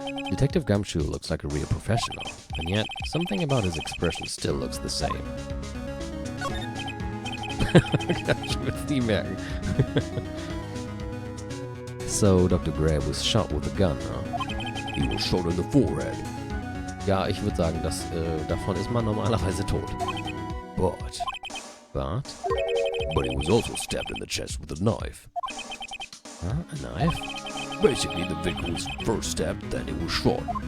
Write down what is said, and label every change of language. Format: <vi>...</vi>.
<en>Detective Gumshoe looks like a real professional, and yet something about his expression still looks the same.</en> <de>Ich will's nie merken.</de> <en>So, Dr. Gray was shot with a gun, huh? He was shot in the forehead.</en> <de>Ja, ich würde sagen, davon ist man normalerweise tot.</de> <en>But he was also stabbed in the chest with a knife. Huh? A knife? Basically, the victim was first stabbed, then he was shot.</en>